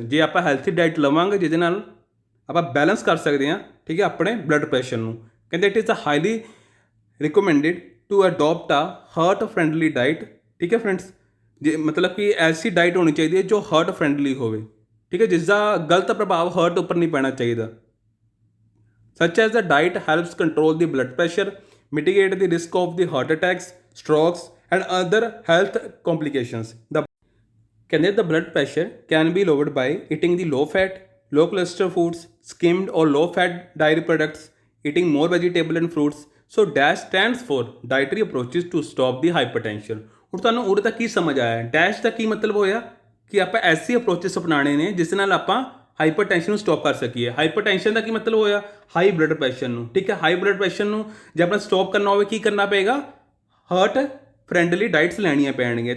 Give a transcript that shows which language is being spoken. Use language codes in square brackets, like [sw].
[pa] ਜੇ ਆਪਾਂ healthy diet ਲਵਾਂਗੇ ਜਿਹਦੇ ਨਾਲ ਆਪਾਂ ਬੈਲੈਂਸ ਕਰ ਸਕਦੇ ਹਾਂ, ਠੀਕ ਹੈ, ਆਪਣੇ ਬਲੱਡ ਪ੍ਰੈਸ਼ਰ ਨੂੰ। ਕਹਿੰਦੇ [en] It is a highly recommended to adopt a heart friendly diet. [pa] ਠੀਕ ਹੈ ਫਰੈਂਡਸ, ਜੇ ਮਤਲਬ ਕਿ ਐਸੀ ਡਾਈਟ ਹੋਣੀ ਚਾਹੀਦੀ ਹੈ ਜੋ ਹਾਰਟ ਫਰੈਂਡਲੀ ਹੋਵੇ। ਠੀਕ ਹੈ, ਜਿਸ ਦਾ ਗਲਤ ਪ੍ਰਭਾਵ ਹਾਰਟ ਉੱਪਰ ਨਹੀਂ ਪੈਣਾ ਚਾਹੀਦਾ। [en] such as the diet helps control the blood pressure, mitigate the risk of the heart attacks, strokes and other health complications. The blood pressure can be lowered by eating the low fat, low cholesterol foods, skimmed or low fat dairy products, eating more vegetable and fruits. So DASH stands for dietary approaches to stop the hypertension. [pa] ਹੁਣ ਤੁਹਾਨੂੰ ਉਰੇ ਤੱਕ ਕੀ ਸਮਝ ਆਇਆ, dash ਦਾ ਕੀ ਮਤਲਬ ਹੋਇਆ ਕਿ ਆਪਾਂ ਐਸੀ ਅਪਰੋਚਿਸ ਅਪਣਾਉਣੇ ਨੇ ਜਿਸ ਨਾਲ ਆਪਾਂ ਹਾਈਪਰਟੈਂਸ਼ਨ ਨੂੰ ਸਟੋਪ ਕਰ ਸਕੀਏ। ਹਾਈਪਰਟੈਂਸ਼ਨ ਦਾ ਕੀ ਮਤਲਬ ਹੋਇਆ, ਹਾਈ ਬਲੱਡ ਪ੍ਰੈਸ਼ਰ ਨੂੰ। ਠੀਕ ਹੈ, ਹਾਈ ਬਲੱਡ ਪ੍ਰੈਸ਼ਰ ਨੂੰ ਜੇ ਆਪਾਂ ਸਟੋਪ ਕਰਨਾ ਹੋਵੇ ਕੀ ਕਰਨਾ ਪਏਗਾ, ਹਾਰਟ ਫਰੈਂਡਲੀ ਡਾਈਟਸ ਲੈਣੀਆਂ ਪੈਣਗੀਆਂ।